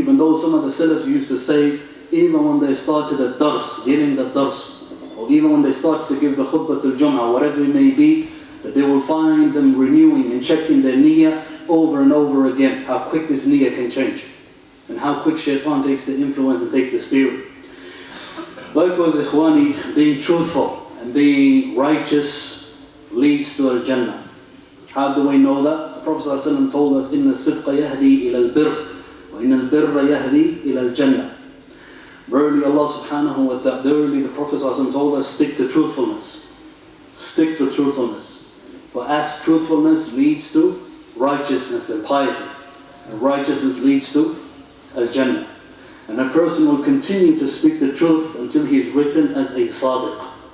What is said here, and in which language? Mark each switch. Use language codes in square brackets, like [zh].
[en] Even though some of the Salafs used to say, even when they started a dars, giving the dars, or even when they started to give the khutbah to Juhmah, whatever it may be, that they will find them renewing and checking their niyyah over and over again, how quick this niyyah can change, and how quick shaitan takes the influence and takes the steering. Likewise, ikhwani, being truthful and being righteous leads to al-Jannah. How do we know that? The Prophet ﷺ told us, [ar] إِنَّ الصِّدْقَ يَهْدِي إِلَى الْبِرِّ وَإِنَّ الْبِرَّ يَهْدِي إِلَى الْجَنَّةِ. [en] Verily Allah subhanahu wa ta'ala, verily the Prophet ﷺ told us, stick to truthfulness. Stick to truthfulness. For as truthfulness leads to righteousness and piety, and righteousness leads to al-Jannah. And a person will continue to speak the truth until he is written as a sadiq.